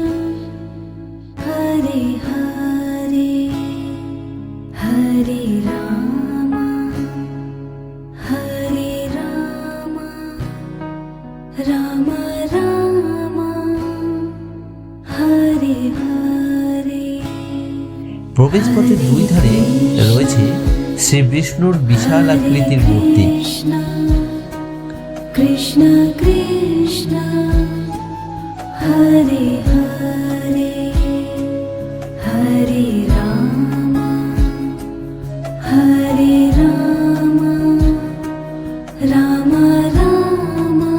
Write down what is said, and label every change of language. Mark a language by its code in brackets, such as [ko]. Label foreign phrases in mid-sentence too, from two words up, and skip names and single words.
[sa] हरे हरे हरे राम राम राम हरे हरे [bn] প্রবেশপথের দুই ধারে রয়েছে শ্রী বিষ্ণুর বিশাল আকৃতির মূর্তি। [sa] कृष्ण कृष्ण हरे हरे हरे राम राम राम